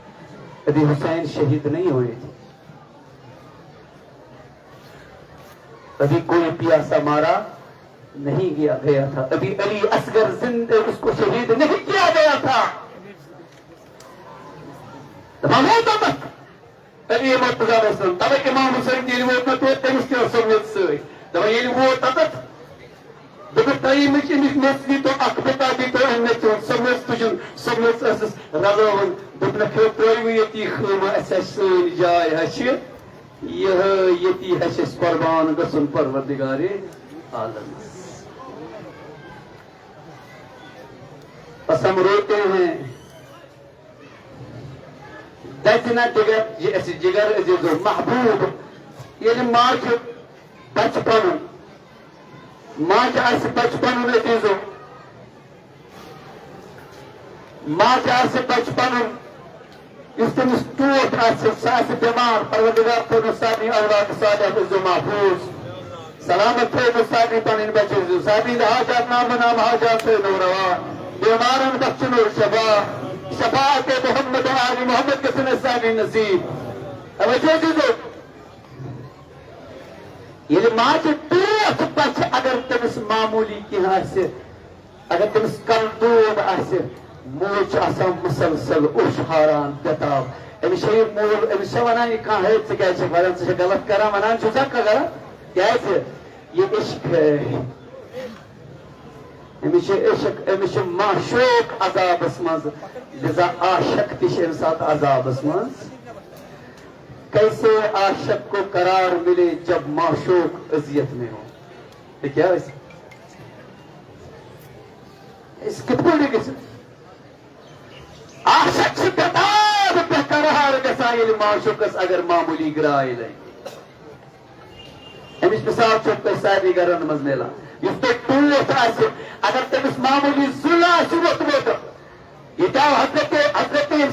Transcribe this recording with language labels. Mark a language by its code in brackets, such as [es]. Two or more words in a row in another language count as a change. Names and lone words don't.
[ur] ابھی حسین شہید نہیں ہوئے تھے ابھی کوئی پیاسا مارا نہیں گیا تھا، ابھی علی اصغر زندہ اس کو شہید نہیں کیا گیا تھا. [ks] علی مرتضی وسلم تبے امام حسین ییٚلہِ ووت نہ توت تٔمِس تہِ ٲس سۄ سۭتۍ دپان ییٚلہِ ووت تتتھ دوٚپُکھ تۄہہِ مےٚ أمِس میٚژ دیٖتو اکھ بِتا دیٖتو أمۍ مےٚ ژوٚٹ سۄ میٚژ تُجُن سۄ میٚژ ٲسٕس رلٲوٕن دوٚپنکھ ترٛٲیوٕ ییٚتی خٲمہ اَسہِ ہا سٲنۍ جاے ہا چھِ یِہے ییٚتی ہا چھِ أسۍ قۄربان گژھُن پروردگارِ عالمس. [ur] بس ہم روتے ہیں [ks] دچنا جگر عزیزو محبوب ییٚلہِ ماں چھُ بچپن ماں چھِ آسہِ بچپن عزیزو ماں چھِ آسہِ بچپن یُس تٔمِس ٹوٹھ آسہِ سُہ آسہِ بٮ۪مار پروردگار تھٲونو سارنٕے اولاد صالح عزو محفوظ سلامت تھٲونو سارنٕے پنٕنۍ بچہِ عزیزو سارنٕے حاجات نامہٕ نام حاجات تھٲونو روا بیمارن بخشنو شفا شفاعت محمد آل محمد گژھن اَسہِ سارنٕے نصیٖب. توجہ عزیزو ییٚلہِ ماجہِ ٹوٹھ بچہِ اگر تٔمِس معموٗلی کینٛہہ آسہِ اگر تٔمِس کلہٕ دود آسہِ موج چھِ آسان مسلسل اوٚش ہاران بٮ۪تاب أمِس چھےٚ یہِ مول أمِس چھےٚ ونان یہِ کانٛہہ ہے ژٕ کیٛازِ چھکھ ونان ژٕ چھکھ غلط کران ونان چھُسا غلط کیٛازِ یہِ عشق ہے أمِس چھِ عشق أمِس چھِ معشوق عذابس منٛز لذا عاشق تہِ چھِ اَمہِ ساتہٕ عذابس منٛز. [ur] کیسے عاشق کو قرار ملے جب معشوق اذیت میں ہو. [ks] کیا اس کتھ پٲٹھۍ گژھِ عاشق چھِ بٮ۪تاب بے قرار گژھان ییٚلہِ معشوقس اگر معموٗلی گراے لگہِ. أمِچ مِثال چھو تۄہہِ سارنٕے گرن منٛز میلان یُس تۄہہِ ٹوٹھ آسہِ اگر تٔمِس معموٗلی ظُل آسہِ ووٚتھمُت ییٚتہِ آو حضرت ییٚمہِ